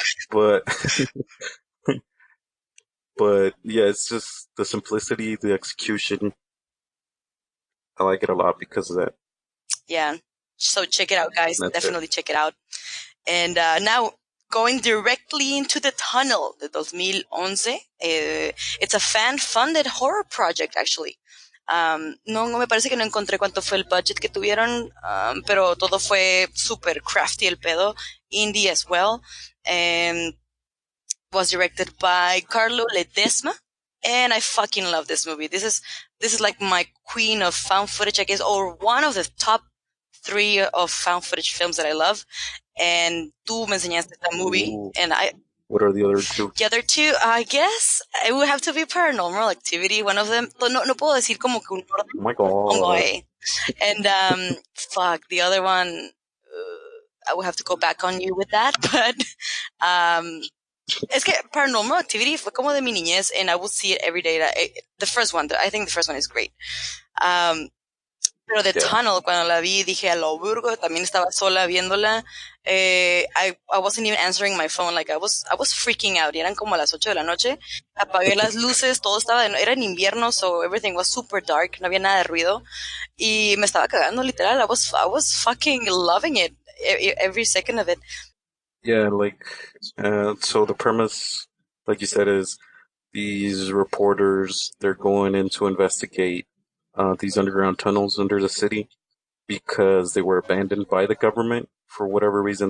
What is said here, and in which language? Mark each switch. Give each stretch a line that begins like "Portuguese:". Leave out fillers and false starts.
English: But but yeah, it's just the simplicity, the execution. I like it a lot because of that. Yeah. So check it out, guys. That's Definitely check it out. And now going directly into the tunnel de 2011. It's a fan-funded horror project, actually.
Spanish: No me parece que no encontré cuánto fue el budget que tuvieron, pero todo fue super crafty el pedo,
English: indie as well, and was directed by Carlo Ledesma, and I fucking love this movie. This is like my queen of found footage, I guess, or one of the top 3 of found footage films that I love.
Spanish: And tú me enseñaste esta movie, and
English: What are the other 2? The other 2, I guess, it would have to be Paranormal Activity.
Spanish: One of them, no puedo decir como que un orden.
English: Oh my god. And fuck, the other one, I would have to go back on you with that. But
Spanish: es que
English: Paranormal Activity
Spanish: fue como de mi niñez,
English: and I would see it every day. The first one, I think the first one is great.
Spanish: Pero The Tunnel, cuando la vi, dije a lo burgo, también estaba sola viéndola.
English: I wasn't even answering my phone, like I was freaking out.
Spanish: Y eran como a las 8 de la noche. Apagué las luces, todo era en invierno,
English: so everything was super dark,
Spanish: no había nada de ruido. Y me estaba cagando, literal.
English: I was fucking loving it, every second of it. Yeah, like, so the premise, like you said, is these reporters, they're going in to investigate these underground tunnels under the city because they were abandoned by the government for whatever reason.